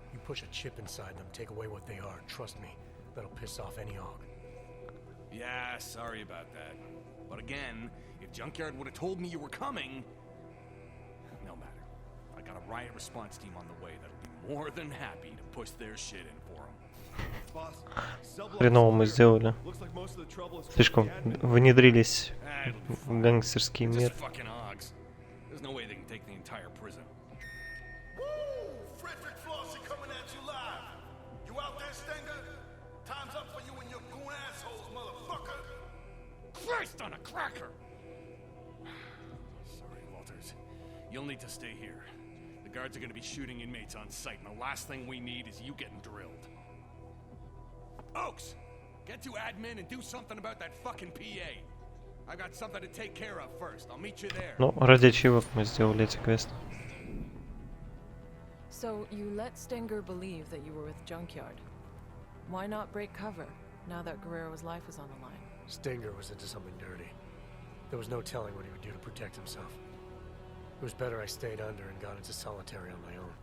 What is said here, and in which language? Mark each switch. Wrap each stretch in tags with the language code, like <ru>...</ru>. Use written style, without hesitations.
<en>You push a chip inside them, take away what they are. Trust me, that'll piss off any Aug. Yeah, sorry about that. But again, if Junkyard would have told me you were coming... No matter. I got a riot response team on the way that'll be more than happy to push their shit in for them.</en> <ru>Хреново мы сделали. Слишком внедрились в гангстерский мир.</ru> <en>There's no way they can take the entire prison. Frederick Flossie coming at you live. You out there, Stenger? Time's up for you and your goon assholes, motherfucker. Christ on a cracker! Sorry, Walters. You'll need to stay here. The guards are gonna be shooting inmates on sight, and the last thing we need is you getting drilled. Oaks! Get to admin and do something about that fucking PA. I got something to take care of first. I'll meet you there.</en> <ru>Ну, ради ачивок мы сделали эти квесты.</ru> <en>So you let Stenger believe that you were with Junkyard. Why not break cover now that Guerrero's life was on the line? Stenger was into something dirty. There was no telling what he would do to protect himself. It was better I stayed under and got into solitary on my own.</en>